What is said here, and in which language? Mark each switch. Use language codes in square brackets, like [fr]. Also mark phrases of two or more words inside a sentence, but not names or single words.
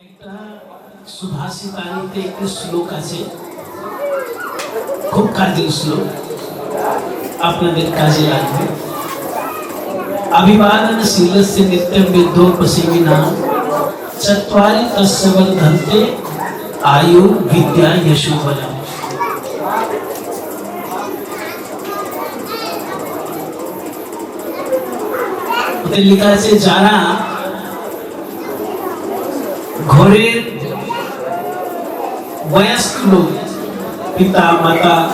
[bn] একটা সুভাষিতানিতে একটি শ্লোক আছে, খুব কাজের শ্লোক, আপনাদের কাজে লাগবে। [sa] अभिवादनशीलस्य नित्यं विद्योपसेविनां चत्वारि तस्य वर्धन्ते आयु विद्या यशो बलम्। [bn] ওতে লেখা আছে যারা ঘরের বয়স্ক লোক, পিতা মাতা,